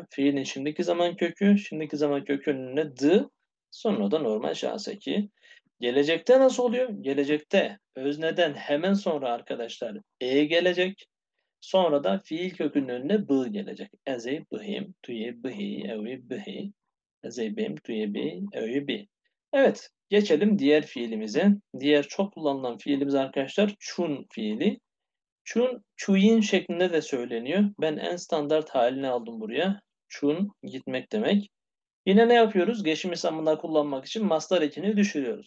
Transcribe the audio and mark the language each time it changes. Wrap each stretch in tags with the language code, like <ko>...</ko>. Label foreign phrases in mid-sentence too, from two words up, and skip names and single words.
<tr>Fiilin şimdiki zaman kökü. Şimdiki zaman kökünün önüne the. Sonra da normal şahıs eki. Gelecekte nasıl oluyor? Gelecekte özneden hemen sonra arkadaşlar gelecek. Sonra da fiil kökünün önüne bı gelecek.</tr> <ku>Eze, bıhim, tüye, bıhi, evi, bıhi. Eze, bim, tüye, bi, evi, bi.</ku> <tr>Evet, geçelim diğer fiilimize. Diğer çok kullanılan fiilimiz arkadaşlar çun fiili.</tr> <ku>Çun, çuyin</ku> <tr>şeklinde de söyleniyor. Ben en standart halini aldım buraya. Çun, gitmek demek. Yine ne yapıyoruz? Geçmiş zamanlar kullanmak için mastar ekini düşürüyoruz.</tr>